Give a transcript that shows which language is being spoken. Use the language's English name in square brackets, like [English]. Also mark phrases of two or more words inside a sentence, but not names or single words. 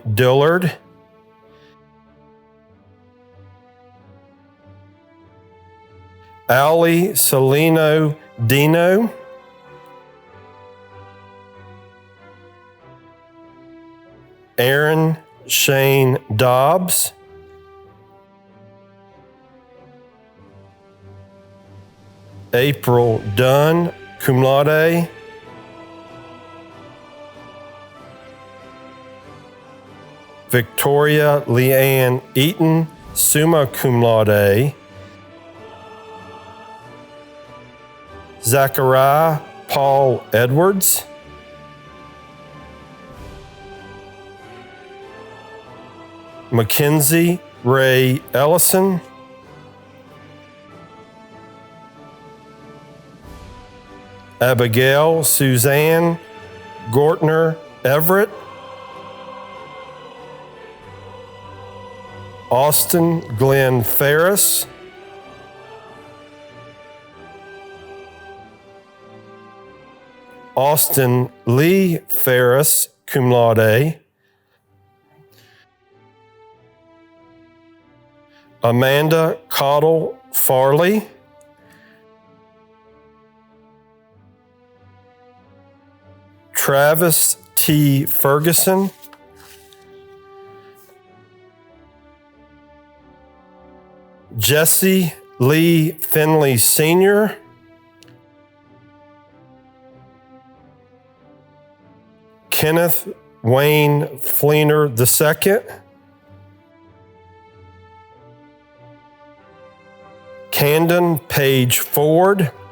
[English] Dillard, Ali Salino Dino, Aaron Shane Dobbs, April Dunn, [Latin] cum laude, [English] Victoria Leanne Eaton, [Latin] summa cum laude, [English] Zachariah Paul Edwards, Mackenzie Ray Ellison, Abigail Suzanne Gortner Everett, Austin Glenn Ferris, Austin Lee Ferris, [Latin] cum laude, [English] Amanda Cottle Farley, Travis T. Ferguson, Jesse Lee Finley Sr., Kenneth Wayne Fleener II, Camden Page Ford,